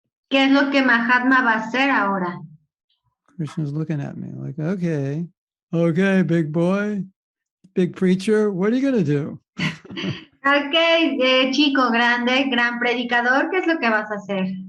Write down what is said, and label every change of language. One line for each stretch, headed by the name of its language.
Spanish: ¿Qué es lo que Mahatma va a hacer ahora?
English: Krishna's looking at me like, okay, big boy, big preacher, what are you going to do?
Spanish: Ok, chico grande, gran predicador, ¿qué es lo que vas a hacer?